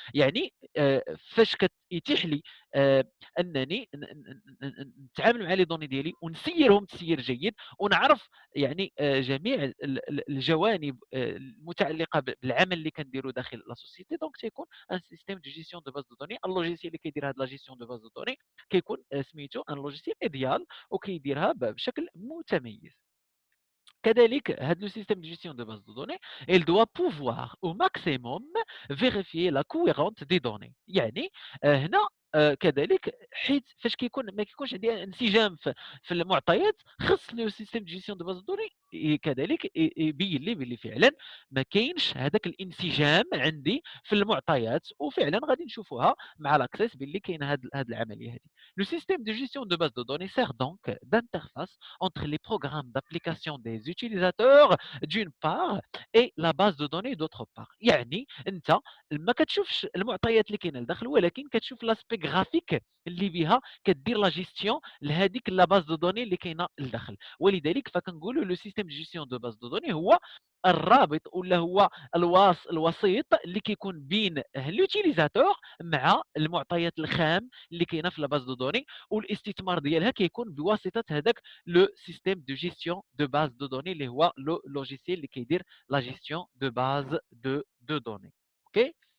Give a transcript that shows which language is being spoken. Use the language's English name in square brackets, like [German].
[Arabic] يعني فاش كيتيح لي انني نتعامل مع لي دوني ديالي ونسيرهم تسيير جيد ونعرف يعني جميع الجوانب المتعلقه بالعمل اللي كنديرو داخل لا سوسيتي. دونك تيكون ان سيستيم دو جيستيون دو باز دو دوني. اللوجيسيال اللي كيدير هاد لا جيستيون دو باز دو دوني كيكون سميتو ان لوجيسيال ايديال وكيديرها بشكل متميز. كذلك هذا [French] le système de gestion de base de données il doit pouvoir au maximum vérifier la cohérence des données. [Arabic] يعني هنا كذلك حيت فاش ما كيكونش عندي انسجام في المعطيات، خص لو سيستيم دو جيستيون دو باز دو دوني كذلك يبين لي بلي فعلًا ما كاينش هذاك الانسجام عندي في المعطيات، وفعلًا غادي نشوفوها مع l'access باللي كاينة هاد العملية هادي. [French] Le système de gestion de base de données sert donc d'interface entre les programmes d'application des utilisateurs d'une part et la base de données d'autre part. [Arabic] يعني أنت ما كتشوفش المعطيات اللي كاينه لداخل، ولكن كتشوف لاسبي غرافيك اللي بها كدير لا جيستيون لهذيك لا باز دو دوني اللي كاينه لداخل. ولذلك فكنقولوا لو سيستيم دو جيستيون دو باز دو دوني هو الرابط ولا هو الوسيط اللي كيكون بين لوتيليزاتور مع المعطيات الخام اللي كاينه في لا باز دو دوني، والاستثمار ديالها كيكون بواسطه هذاك لو سيستيم دو جيستيون دو باز دو دوني اللي هو لو لوجيسيال اللي كيدير لا جيستيون دو باز دو دوني. اوكي.